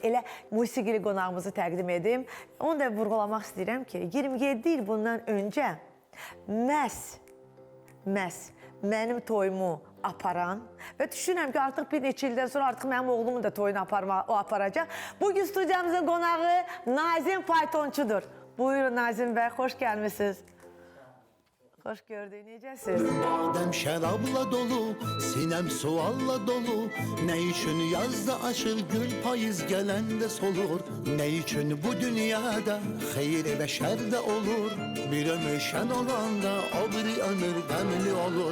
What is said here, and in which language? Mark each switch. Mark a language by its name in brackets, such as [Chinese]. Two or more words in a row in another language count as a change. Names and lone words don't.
[Azerbaijani] Elə musiqili qonağımızı təqdim edim. Onu da vurğulamaq istəyirəm ki, 27 il bundan öncə məhz mənim toyumu aparan və düşünürəm ki, artıq bir neçə ildən sonra artıq mənim oğlumun da toyunu aparacaq. Bugün studiyamızın qonağı Nazim Faytonçudur. Buyurun Nazim bəy, xoş gəlmişsiniz. Xoş gördük, necəsiz? Badem şərabla dolu, sinem sualla dolu. [Turkish] Ne için yazda açır gül payız gelende solur. Ne için bu dünyada hayır ve şer de olur. [Azerbaijani] Bir ömür şen olanda o bir ömür demli olur.